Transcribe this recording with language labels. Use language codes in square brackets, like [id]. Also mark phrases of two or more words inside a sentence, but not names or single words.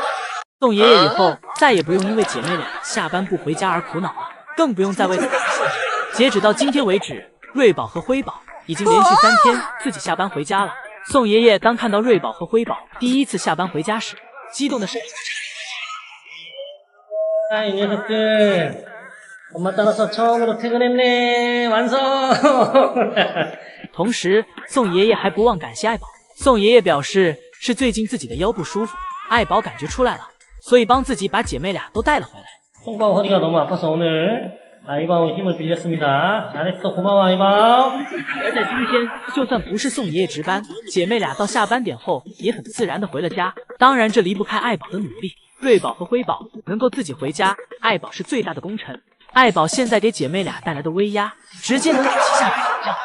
[zh] 送爷爷以后，再也不用因为姐妹俩下班不回家而苦恼了，更不用再为此担心。截止到今天为止，瑞宝和辉宝已经连续3天自己下班回家了。宋爷爷当看到瑞宝和辉宝第一次下班回家时，激动的声音 [ko] 이 녀석들 엄마 따라서 처음으로 퇴근했네. 완성. [zh] 同时宋爷爷还不忘感谢爱宝。宋爷爷表示是最近自己的腰不舒服，爱宝感觉出来了，所以帮自己把姐妹俩都带了回来。 [ko] 송방 허리가 너무 아파서 오늘 아이바오 힘을 빌렸습니다. 잘했어. 고마워 아이바오. [zh] 而在今天，就算不是宋爷爷值班，姐妹俩到下班点后也很自然的回了家。当然，这离不开爱宝的努力。瑞宝和辉宝能够自己回家，爱宝是最大的功臣。爱宝现在给姐妹俩带来的威压，直接能给其下比较。